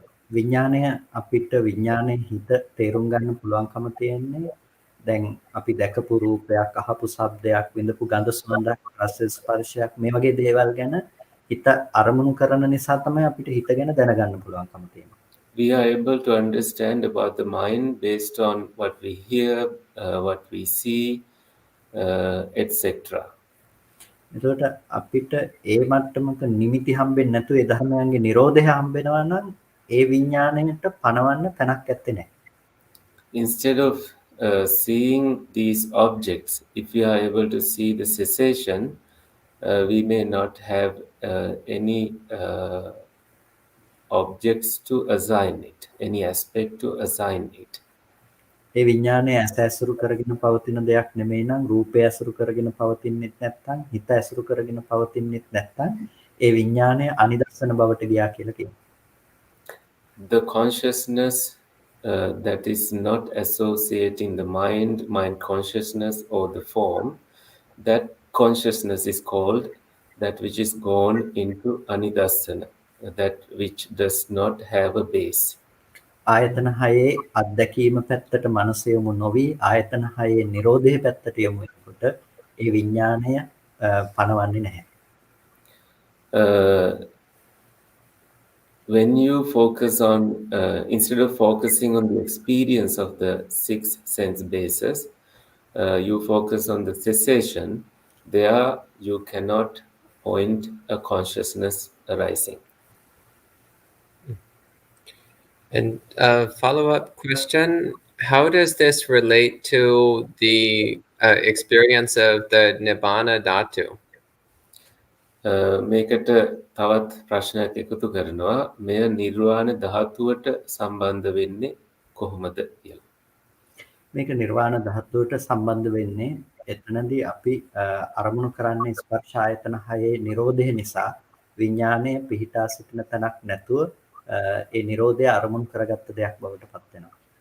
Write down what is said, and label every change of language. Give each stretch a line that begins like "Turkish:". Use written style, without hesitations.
Sinhala: විඥානය අපිට විඥානයේ හිත තේරුම් ගන්න පුළුවන්කම තියෙන්නේ දැන් අපි දැකපු රූපයක්, අහපු ශබ්දයක්, විඳපු ගඳ සුවඳක්, රස ස්පර්ශයක් මේ වගේ දේවල් ගැන හිත අරමුණු කරන නිසා තමයි අපිට හිත ගැන දැනගන්න පුළුවන්කම තියෙන්නේ.
English: We are able to understand about the mind based on what we hear, what we see, etc.
Sinhala: එතකොට අපිට ඒ මට්ටමක නිමිති හම්බෙන්නේ නැතුව ඒ ධර්මයන්ගේ නිරෝධය හම්බෙනවා නම් ඒ විඥාණයට පනවන්න තැනක් ඇත්තේ නැහැ.
English: Instead of seeing these objects, if we are able to see the cessation, we may not have any objects to assign it, any aspect to assign it.
Sinhala: ඒ විඥානය ඇස ඇසුරු කරගෙන පවතින දෙයක් නෙමෙයි නම් රූපය ඇසුරු කරගෙන පවතින්නෙත් නැත්නම් හිත ඇසුරු කරගෙන පවතින්නෙත් නැත්නම් ඒ විඥානය අනිදස්සන බවට ගියා කියලා කියනවා.
English: The consciousness that is not associating the mind consciousness or the form, that consciousness is called that which is gone into anidassana, that which does not have a base.
Sinhala: ආයතන හයේ අත්දැකීම පැත්තට මනස යොමු නොවි ආයතන හයේ නිරෝධයේ පැත්තට යොමු වෙනකොට ඒ විඥානය පනවන්නේ නැහැ.
English: When you focus on, instead of focusing on the experience of the 6 sense bases, you focus on the cessation. There you cannot point a consciousness arising. And a follow-up question, how does this relate to the experience of the Nibbana Dhatu?
Sinhala: මේකට තවත් ප්‍රශ්නයක් එකතු කරනවා මෙය නිර්වාණ ධාතුවට සම්බන්ධ වෙන්නේ කොහොමද කියලා. මේක නිර්වාණ ධාතුවට සම්බන්ධ වෙන්නේ එතනදී අපි අරමුණු කරන්නේ ස්පර්ශ ආයතන හයේ නිරෝධය නිසා විඥානය පිහිටා සිටින තැනක් නැතුව ඒ නිරෝධය අරමුණු කරගත්ත දෙයක් බවට පත් වෙනවා.